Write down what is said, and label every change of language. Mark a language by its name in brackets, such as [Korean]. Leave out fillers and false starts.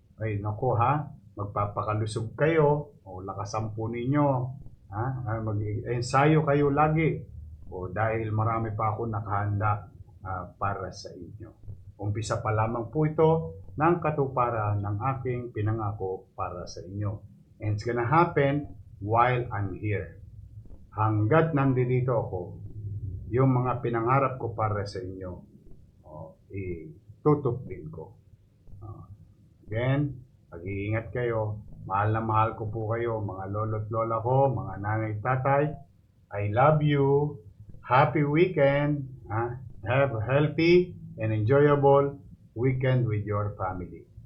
[Filipino] Ay naku magpapakalusog kayo, lakasan po ninyo. Mag-ensayo kayo lagi. Dahil marami pa ako nakahanda para sa inyo. Umpisa pa lamang po ito ng katuparan ng aking pinangako para sa inyo. [English] And it's gonna happen while I'm here. [Filipino] Hanggat nandito ako, yung mga pinangarap ko para sa inyo, itutuplin ko. Again, pag-iingat kayo. Mahal na mahal ko po kayo, mga lolo't lola ko, mga nanay tatay. [English] I love you. Happy weekend. Have a healthy and enjoyable weekend with your family.